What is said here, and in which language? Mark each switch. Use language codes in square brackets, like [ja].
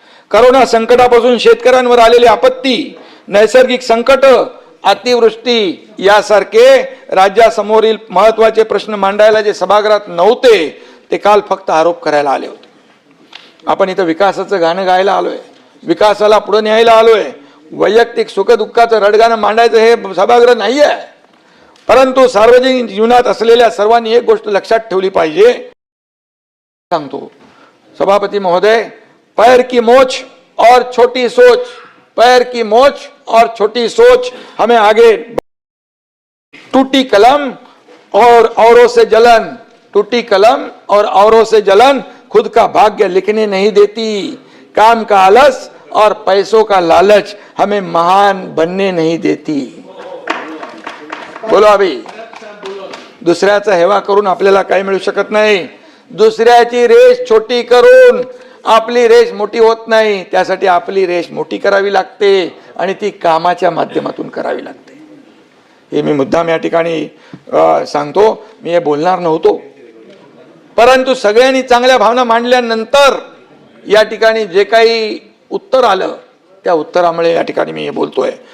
[mr] Corona संकटापासून शेतकऱ्यांवर आलेली आपत्ती, नैसर्गिक संकट, अतिवृष्टी यासारखे राज्यासमोरील महत्वाचे प्रश्न मांडायला जे सभागृहात नव्हते ते काल फक्त आरोप करायला आले होते. आपण इथं विकासाचं गाणं गायला आलोय, विकासाला पुढे न्यायला आलोय. वैयक्तिक सुखदुःखाचं रडगाणं मांडायचं हे सभागृह नाही आहे. परंतु सार्वजनिक जीवनात असलेल्या सर्वांनी एक गोष्ट लक्षात ठेवली पाहिजे. सांगतो सभापती महोदय, [hi] पैर की मोच और छोटी सोच, पैर की मोच और छोटी सोच हमें आगे. टूटी कलम और औरों से जलन, टूटी कलम और औरों से जलन खुद का भाग्य लिखने नहीं देती. काम का आलस और पैसों का लालच हमें महान बनने नहीं देती. बोलो अभी. [mr] दुसऱ्याचा हेवा करून आपल्याला काही मिळू शकत नाही. दुसऱ्याची रेष छोटी करून आपली रेष मोठी होत नाही. त्यासाठी आपली रेष मोठी करावी लागते आणि ती कामाच्या माध्यमातून करावी लागते. हे मी मुद्दाम या ठिकाणी सांगतो. मी हे बोलणार नव्हतो, परंतु सगळ्यांनी चांगल्या भावना मांडल्यानंतर या ठिकाणी जे काही उत्तर आलं त्या उत्तरामुळे या ठिकाणी मी हे बोलतोय.